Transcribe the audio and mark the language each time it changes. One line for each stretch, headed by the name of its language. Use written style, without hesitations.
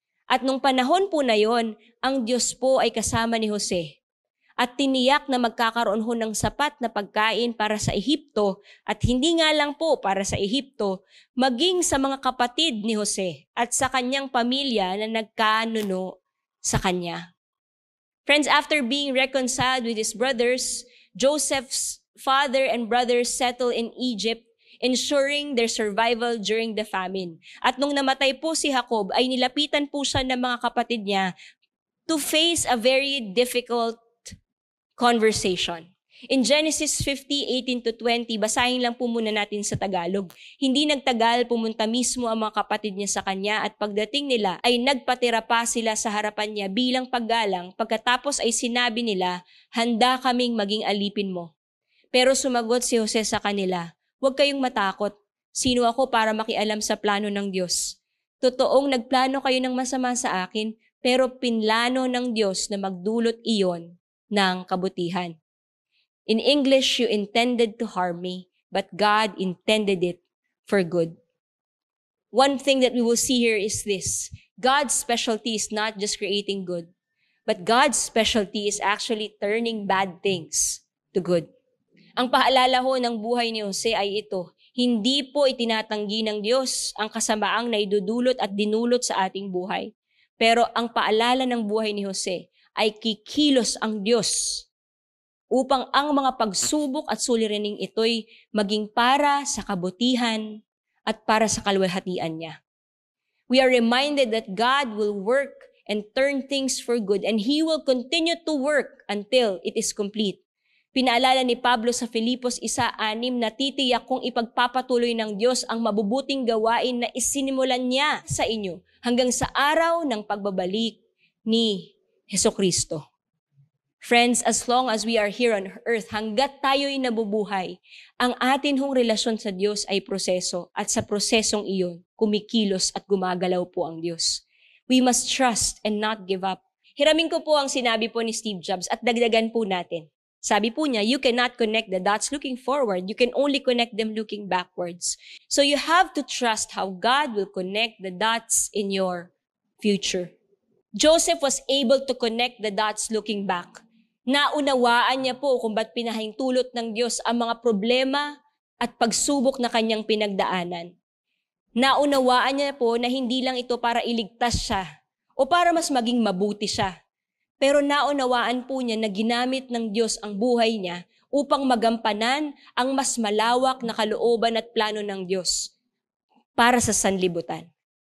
Filipino: At nung panahon po na yon, ang Diyos po ay kasama ni Jose. At tiniyak na magkakaroon ho ng sapat na pagkain para sa Ehipto at hindi nga lang po para sa Ehipto, maging sa mga kapatid ni Jose at sa kanyang pamilya na nagkanuno sa kanya.
English: Friends, after being reconciled with his brothers, Joseph's father and brothers settled in Egypt, ensuring their survival during the famine.
Filipino: At nung namatay po si Jacob, ay nilapitan po siya ng mga kapatid niya
English: to face a very difficult conversation. In Genesis 50:18 to 20,
Filipino: basahin lang po muna natin sa Tagalog. Hindi nagtagal, pumunta mismo ang mga kapatid niya sa kanya at pagdating nila ay nagpatira pa sila sa harapan niya bilang paggalang. Pagkatapos ay sinabi nila, "Handa kaming maging alipin mo." Pero sumagot si Jose sa kanila, "Huwag kayong matakot. Sino ako para makialam sa plano ng Diyos? Totoong nagplano kayo ng masama sa akin, pero pinlano ng Diyos na magdulot iyon ng kabutihan.
English: In English, you intended to harm me, but God intended it for good." One thing that we will see here is this: God's specialty is not just creating good, but God's specialty is actually turning bad things to good.
Filipino: Ang paalala ho ng buhay ni Jose ay ito: hindi po itinatanggi ng Diyos ang kasamaang naidudulot at dinulot sa ating buhay. Pero ang paalala ng buhay ni Jose ay kikilos ang Diyos upang ang mga pagsubok at suliraning ito'y maging para sa kabutihan at para sa kaluwalhatian niya.
English: We are reminded that God will work and turn things for good, and He will continue to work until it is complete.
Filipino: Pinaalala ni Pablo sa Filipos 1:6 na titiyak kung ipagpapatuloy ng Diyos ang mabubuting gawain na isinimulan niya sa inyo hanggang sa araw ng pagbabalik ni Hesukristo.
English: Friends, as long as we are here on earth,
Filipino: hanggat tayo'y nabubuhay, ang atin hong relasyon sa Diyos ay proseso at sa prosesong iyon, kumikilos at gumagalaw po ang Diyos.
English: We must trust and not give up.
Filipino: Hiramin ko po ang sinabi po ni Steve Jobs at dagdagan po natin. Sabi po niya,
English: you cannot connect the dots looking forward. You can only connect them looking backwards. So you have to trust how God will connect the dots in your future. Joseph was able to connect the dots looking back.
Filipino: Naunawaan niya po kung ba't pinahintulot ng Diyos ang mga problema at pagsubok na kanyang pinagdaanan. Naunawaan niya po na hindi lang ito para iligtas siya o para mas maging mabuti siya. Pero naunawaan po niya na ginamit ng Diyos ang buhay niya upang magampanan ang mas malawak na kalooban at plano ng Diyos para sa sanlibutan.